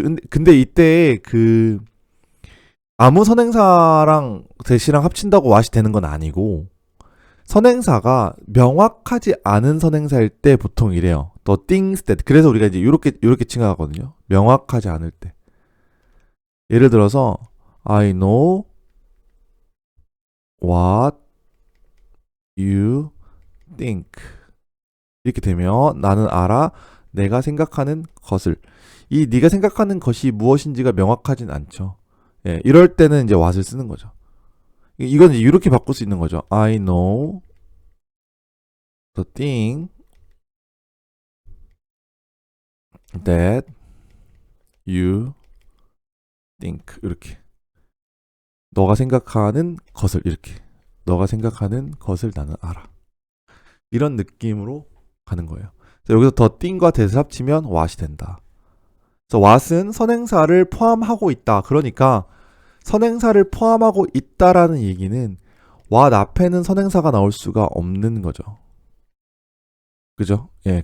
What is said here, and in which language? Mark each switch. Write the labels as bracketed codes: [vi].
[ko] 근데 이때 아무 선행사랑 대시랑 합친다고 what이 되는 건 아니고 선행사가 명확하지 않은 선행사일 때 보통 이래요. [en] The things that. [ko] 그래서 우리가 이제 요렇게 칭하거든요. 명확하지 않을 때. 예를 들어서 [en] I know what you think. [ko] 이렇게 되면 나는 알아. 내가 생각하는 것을. 이 네가 생각하는 것이 무엇인지가 명확하진 않죠. 예, 이럴 때는 이제 what을 쓰는 거죠. 이건 이제 이렇게 바꿀 수 있는 거죠. [en] I know the thing that you think. [ko] 이렇게. 너가 생각하는 것을 이렇게. 너가 생각하는 것을 나는 알아. 이런 느낌으로 가는 거예요. 여기서 the thing과 that을 합치면 what이 된다. 그래서 what은 선행사를 포함하고 있다. 그러니까 선행사를 포함하고 있다라는 얘기는 what 앞에는 선행사가 나올 수가 없는 거죠. 그죠? 예.